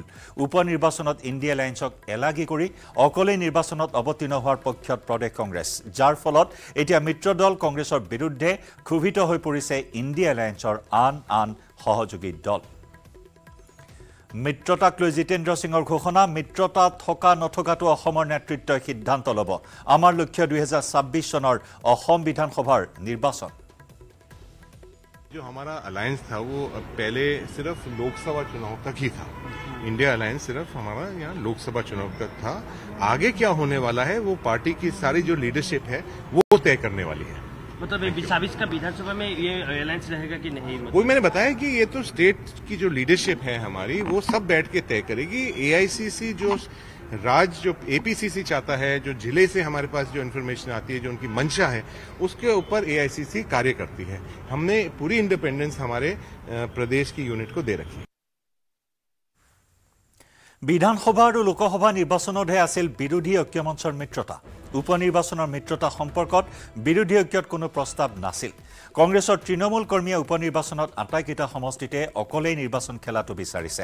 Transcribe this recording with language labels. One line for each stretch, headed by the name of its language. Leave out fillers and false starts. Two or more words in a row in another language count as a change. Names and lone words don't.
Assamese: উপ নিৰ্বাচনত ইণ্ডি এলায়েন্সক এলাগি কৰি অকলেই নিৰ্বাচনত অৱতীৰ্ণ হোৱাৰ পক্ষত প্ৰদেশ কংগ্ৰেছ, যাৰ ফলত এতিয়া মিত্ৰদল কংগ্ৰেছৰ বিৰুদ্ধে ক্ষোভিত হৈ পৰিছে ইণ্ডি এলায়েন্সৰ আন সহযোগী দল। মিত্ৰতাক লৈ জিতেন্দ্ৰ সিঙৰ ঘোষণা, মিত্ৰতা থকা নথকাটো অসমৰ নেতৃত্বই সিদ্ধান্ত ল'ব। আমাৰ লক্ষ্য 2026 চনৰ অসম বিধানসভাৰ নিৰ্বাচন।
Hindi: जो हमारा अलायंस था वो पहले सिर्फ लोकसभा चुनाव तक ही था। इंडिया अलायंस सिर्फ हमारा यहाँ लोकसभा चुनाव तक था। आगे क्या होने वाला है वो पार्टी की सारी जो लीडरशिप है वो तय करने वाली है। मतलब 2026 का विधानसभा में ये अलायंस रहेगा कि नहीं? वही मैंने बताया कि ये तो स्टेट की जो लीडरशिप है हमारी वो सब बैठ के तय करेगी। एआईसीसी जो जो एपीसीसी चाहता है, जो जिले से हमारे पास जो इन्फॉर्मेशन आती है, जो उनकी मंशा है, उसके ऊपर एआईसीसी कार्य करती है। हमने पूरी इंडिपेंडेंस हमारे प्रदेश की यूनिट को दे रखी है।
Assamese: বিধানসভা আৰু লোকসভা নিৰ্বাচনতহে আছিল বিৰোধী ঐক্যমঞ্চৰ মিত্ৰতা। উপ নিৰ্বাচনৰ মিত্ৰতা সম্পৰ্কত বিৰোধী ঐক্যত কোনো প্ৰস্তাৱ নাছিল। কংগ্ৰেছৰ তৃণমূল কৰ্মীয়ে উপ নিৰ্বাচনত আটাইকেইটা সমষ্টিতে অকলেই নিৰ্বাচন খেলাটো বিচাৰিছে।